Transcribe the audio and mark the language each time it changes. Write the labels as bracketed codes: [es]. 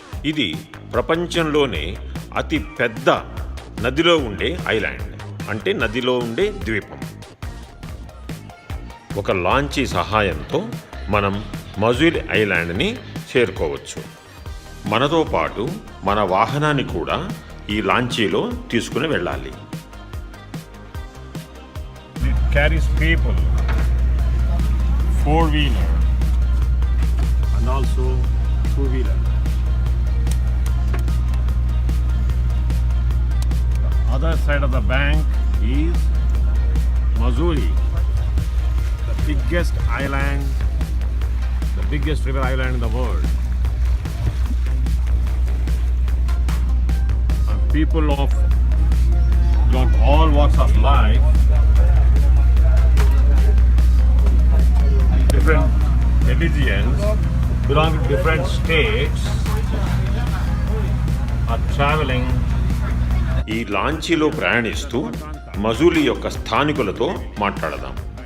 [te] ఇది ప్రపంచంలోనే అతి పెద్ద నదిలో ఉండే ఐలాండ్, అంటే నదిలో ఉండే ద్వీపం. ఒక లాంచీ సహాయంతో మనం మజూలీ ఐలాండ్ని చేరుకోవచ్చు. మనతో పాటు మన వాహనాన్ని కూడా ఈ లాంచీలో తీసుకుని వెళ్ళాలి. [en] It carries people, 4-wheeler and also 2-wheeler. The other side of the bank is Mozuli, the biggest island, the biggest river island in the world. And people of all walks of life, different religions, belonging to different states, are traveling. [te] ఈ లాంచీలో ప్రయాణిస్తూ మజూలీ యొక్క స్థానికులతో మాట్లాడదాం.